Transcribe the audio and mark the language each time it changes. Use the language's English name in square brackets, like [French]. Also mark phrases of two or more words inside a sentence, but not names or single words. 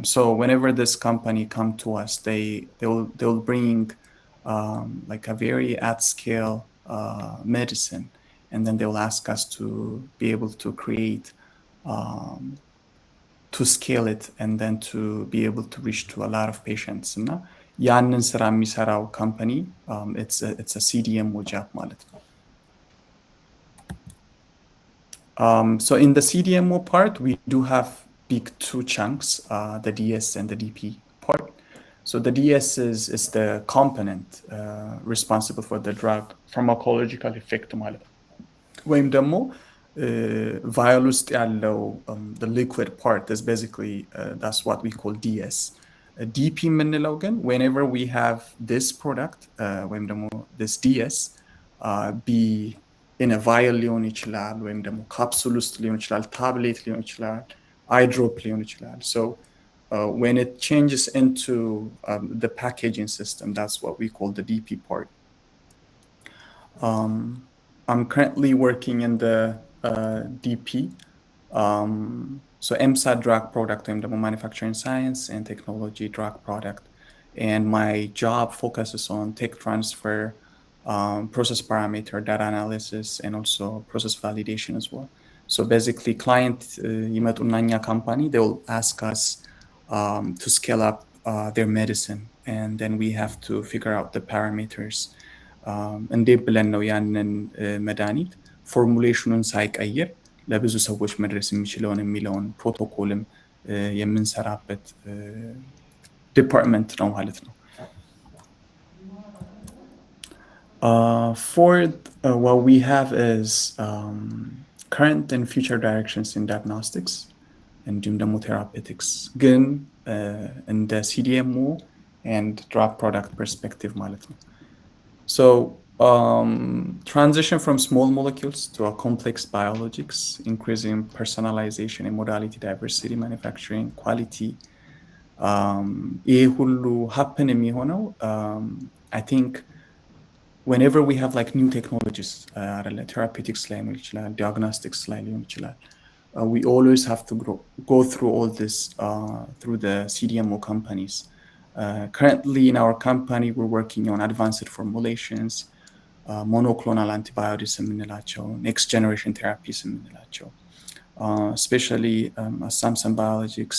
[English] So whenever this company come to us, they'll bring like a very at scale medicine, and then they'll ask us to be able to create to scale it and then to be able to reach to a lot of patients. [Amharic] እና ያንን ስራ የሚሰራው [English] company, it's a CDMO job [Amharic] ማለት ነው. [English] So in the CDMO part, we do have big two chunks, the DS and the DP part. So the DS is the component responsible for the drug pharmacological effect [Amharic] ማለት ነው. ወይም ደግሞ vial ውስጥ ያለው [English] the liquid part is basically that's what we call DS. [Amharic] DP የምንለው ግን [English] whenever we have this product [Amharic] ወይም ደግሞ [English] this DS be in a vial [Amharic] ሊሆን ይችላል ወይም ደግሞ ካፕሱል ውስጥ ሊሆን ይችላል ታብሌት ሊሆን ይችላል አይድሮፕ ሊሆን ይችላል. [English] So when it changes into the packaging system, that's what we call the DP part. I'm currently working in the DP, so MSAT drug product, manufacturing science and technology drug product, and my job focuses on tech transfer, process parameter data analysis, and also process validation as well. So basically, client [Amharic] ይመጡና እኛ [English] company, they will ask us to scale up their medicine, and then we have to figure out the parameters. [Amharic] እንዴት ብለን ነው ያንን መድኃኒት ፎርሙሌሽኑን ሳይቀይር ለብዙ ሰዎች መድረስ የሚለውን ፕሮቶኮልም የምንሰራበት ዲፓርትመንት ነው ማለት ነው። [English] Fourth, what we have is current and future directions in diagnostics [Amharic] እንዲሁም ደግሞ [English] therapeutics [Amharic] ግን እንደ [English] CDMO and drug product perspective [Amharic] ማለት ነው. [English] So transition from small molecules to a complex biologics, increasing personalization and modality diversity, manufacturing quality. [Amharic] ይህ ሁሉ happen የሚሆነው [English] I think whenever we have like new technologies, therapeutics [Amharic] ላይ ሊሆን ይችላል [English] diagnostics [Amharic] ላይ ሊሆን ይችላል, [English] we always have to go through all this through the CDMO companies. Currently in our company, we're working on advanced formulations, monoclonal antibiotics የምንላቸው, next generation therapies የምንላቸው, especially at Samsung Biologics.